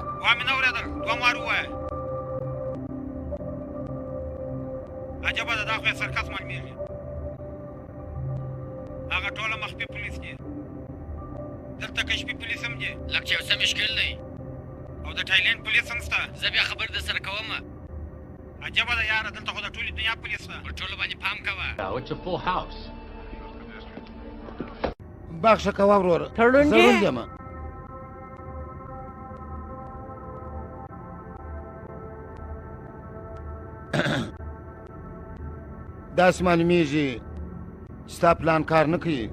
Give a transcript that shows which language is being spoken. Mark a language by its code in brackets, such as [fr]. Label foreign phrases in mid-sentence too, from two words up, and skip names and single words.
[ps] وا مې نه اورېدل، دوه وار ووایه. عجبه ده، دا خو یې سرکس معلومېږي. هغه ټوله مخفي پولیس دي. دلته کشفي پولیس هم دي. لږ چې یو څه مشکل دی. او د تایلند پولیس هم شته. زه بیا خبر در سره کوم. عجبه ده یاره، دلته خو د ټولې دنیا پولیس شته. پر ټولو باندې پام کوه. [en] It's a full house. [ps] بخښه کوه وروره، تړون زه کې روند یم. داسې معلومیږي چې ستا پلان کار نه کوي.